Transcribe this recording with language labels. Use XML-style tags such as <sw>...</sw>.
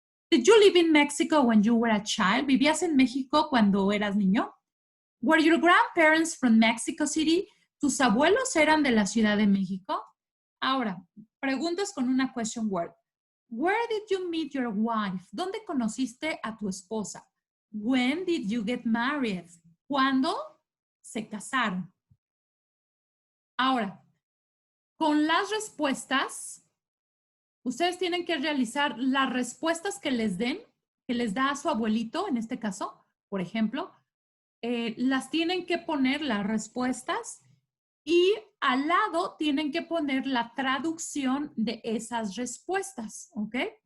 <en>Did you live in Mexico when you were a child?</en> <es>¿Vivías en México cuando eras niño?</es> <en>Were your grandparents from Mexico City?</en> <es>¿Tus abuelos eran de la Ciudad de México? Ahora, preguntas con una question word.</es> <en>Where did you meet your wife?</en> <es>¿Dónde conociste a tu esposa?</es> <en>When did you get married?</en> <es>¿Cuándo se casaron? Ahora, con las respuestas, ustedes tienen que realizar las respuestas que les den, que les da a su abuelito, en este caso, por ejemplo, las tienen que poner las respuestas y al lado tienen que poner la traducción de esas respuestas, ¿ok?</es>